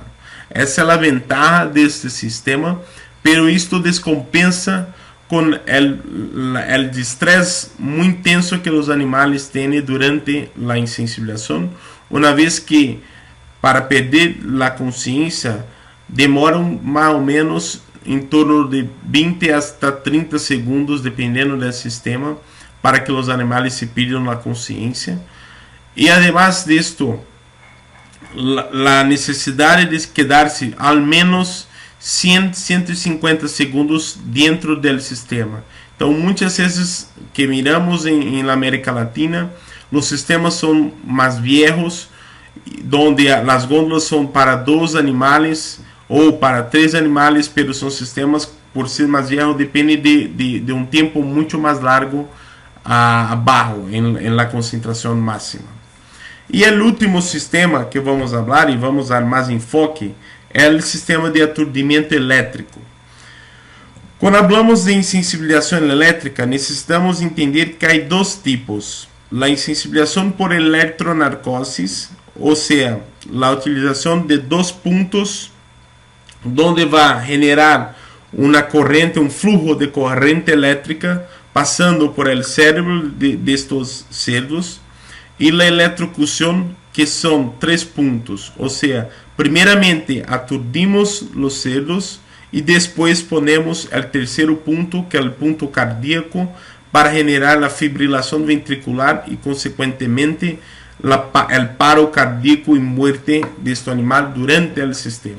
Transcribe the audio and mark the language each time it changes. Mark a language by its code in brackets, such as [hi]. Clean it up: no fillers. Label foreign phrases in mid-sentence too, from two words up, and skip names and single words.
[es] Esa es la ventaja de este sistema, pero esto descompensa con el estrés muy intenso que los animales tienen durante la insensibilización, una vez que para perder la conciencia demoran más o menos [pt] em torno de [es] 20 hasta 30 segundos, [pt] dependendo do sistema, para que os animais [es] se pierdan [pt] a consciência. E, además disto, a necessidade de quedar-se ao menos 100, 150 segundos dentro do sistema. Então, muitas vezes que [es] miramos em América Latina, Los sistemas son más viejos, donde las góndolas son para 2 animales o para 3 animales, pero son sistemas, por ser más viejos, depende de un tiempo mucho más largo abajo, en la concentración máxima. Y el último sistema que vamos a hablar, y vamos a dar más enfoque, es el sistema de aturdimiento eléctrico. [pt] Quando [es] hablamos de [pt] insensibilização elétrica, necessitamos entender que há 2 tipos. A insensibilização por eletronarcosis, ou seja, a utilização de 2 pontos, onde vai generar uma corrente, um fluxo de corrente elétrica, passando por el cérebro [es] de estos cerdos, [pt] e a eletrocução, que são 3 pontos, ou seja, primeiramente aturdimos os cerdos, e depois ponemos o terceiro ponto, que é o ponto cardíaco, para generar a fibrilação ventricular e, consequentemente, o paro cardíaco e muerte deste animal durante o sistema.